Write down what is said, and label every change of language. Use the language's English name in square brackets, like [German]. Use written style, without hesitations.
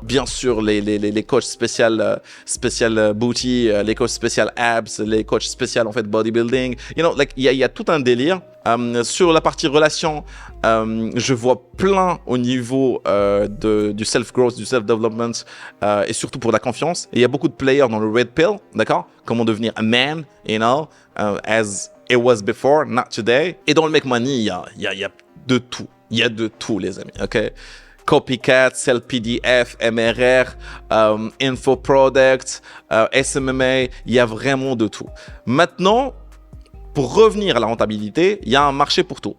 [French] Bien sûr les coachs spécial booty, les coachs spécial abs, les coachs spécial en fait bodybuilding, [English] you know, like [French] il y a tout un délire. Sur la partie relation, je vois plein au niveau du self-growth, du self-development et surtout pour la confiance. Et il y a beaucoup de players dans le red pill, d'accord? Comment devenir [English] a man, you know, as it was before, not today. [French] Et dans le make money, il y a de tout. Il y a de tout, les amis, ok? Copycat, Sell PDF, MRR, Infoproduct, SMMA, il y a vraiment de tout. Maintenant, pour revenir à la rentabilité, il y a un marché pour tout.